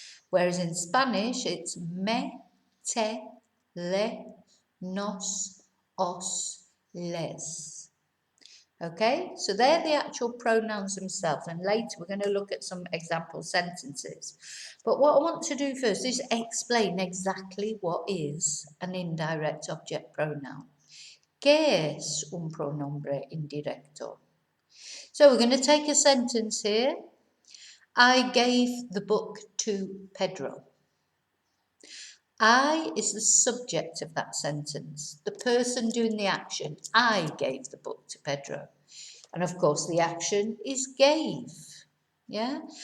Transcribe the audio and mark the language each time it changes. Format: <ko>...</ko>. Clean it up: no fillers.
<en>Whereas in Spanish, it's</en> <es>me, te, le, nos, os, les.</es> <en>Okay, so they're the actual pronouns themselves, and later we're going to look at some example sentences. But what I want to do first is explain exactly what is an indirect object pronoun.</en> <es>¿Qué es un pronombre indirecto?</es> <en>So we're going to take a sentence here. I gave the book to Pedro. I is the subject of that sentence, the person doing the action. I gave the book to Pedro. And of course, the action is gave. Yeah?</en>